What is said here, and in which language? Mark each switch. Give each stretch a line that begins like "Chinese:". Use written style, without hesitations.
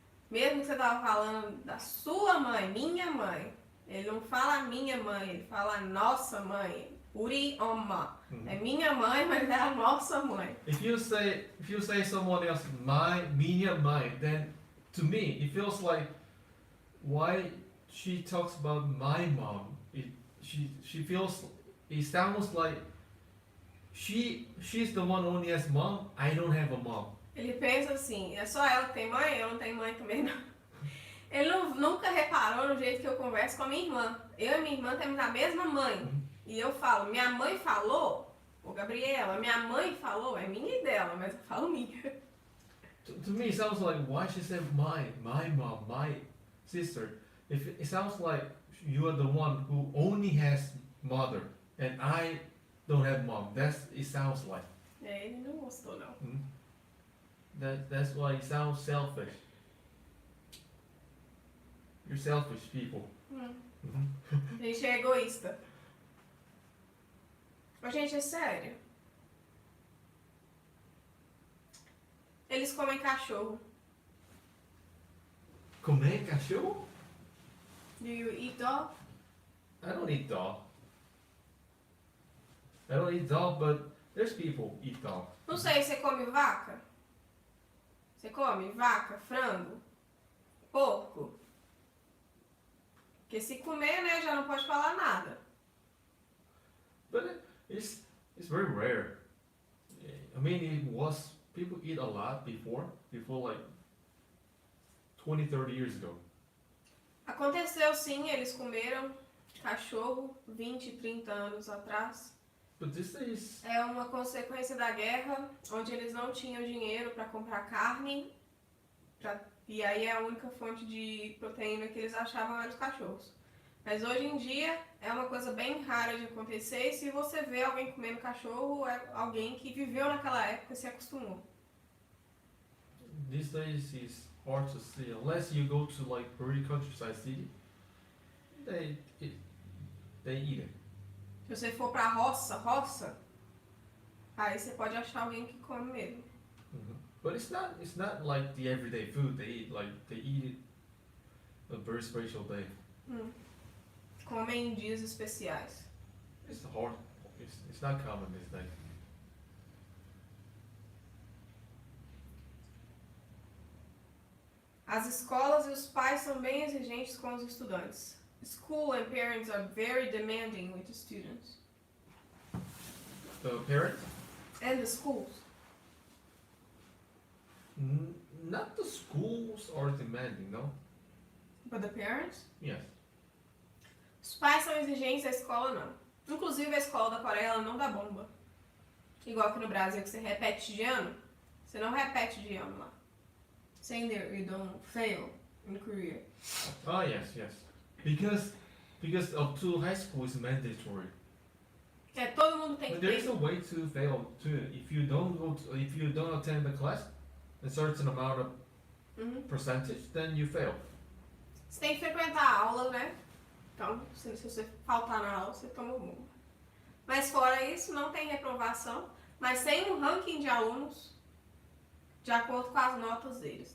Portuguese: Mesmo que você tava falando da sua mãe, minha mãe, ele não fala minha mãe, ele fala nossa mãe. Uri Oma. É minha mãe, mas é a nossa mãe.
English: If you say someone else minha mãe, then to me it feels like why she talks about my mom. She feels it sounds like she's the one only has mom. I don't have a mom.
Portuguese: Ele pensa assim, é só ela que tem mãe, eu não tenho mãe também não. Ele nunca reparou no jeito que eu converso com a minha irmã. Eu e minha irmã temos a mesma mãe. E eu falo, minha mãe falou, ô Gabriela, minha mãe falou, é minha e dela, mas eu falo minha.
English: To me, it sounds like why she said my mom, my sister. If it sounds like you are the one who only has mother and I don't have mom. It sounds like.
Portuguese: É, ele não gostou não.
English: That's why it sounds selfish. You're selfish people.
Portuguese: A gente é egoísta. Mas, gente, é sério. Eles comem cachorro. Comer cachorro?
English: Do you eat dog? I don't eat dog. I don't eat dog, but there's people eat dog.
Portuguese: Não sei, você come vaca? Você come vaca, frango, porco? Porque se comer, né, já não pode falar nada.
English: But it's very rare. I mean, people eat a lot before like 20, 30 years ago.
Portuguese: Aconteceu sim, eles comeram cachorro 20, 30 anos atrás.
English: But this is
Portuguese: É uma consequência da guerra, onde eles não tinham dinheiro para comprar carne. E aí a única fonte de proteína que eles achavam eram os cachorros. Mas hoje em dia é uma coisa bem rara de acontecer. E se você vê alguém comendo cachorro, é alguém que viveu naquela época e se acostumou.
English: these days is hard to see unless you go to like very countryside city. They eat it.
Portuguese: Se você for pra roça, aí você pode achar alguém que come mesmo.
English: But it's not like the everyday food they eat. Like they eat it a very special day.
Portuguese: Comem em dias especiais.
English: It's hard. It's not common these days.
Portuguese: As escolas e os pais são bem exigentes com os estudantes.
English: School and parents are very demanding with the students. The parents? And the schools. Not the schools are demanding, no? But the parents? Yes.
Portuguese: Os pais são exigentes, a escola não. Inclusive a escola da Coreia ela não dá bomba. Igual aqui no Brasil que você repete de ano. Você não repete de ano lá.
English: Saying that you don't fail in Korea. Oh yes. Because up to high school is mandatory.
Portuguese: É, todo mundo tem que
English: But there is
Portuguese: ter.
English: a way to fail too. If you don't attend the class, a certain amount of percentage, then you fail.
Portuguese: Você tem que frequentar a aula, né? Então, se você faltar na aula, você toma bomba. Mas fora isso, não tem reprovação, mas tem um ranking de alunos de acordo com as notas deles.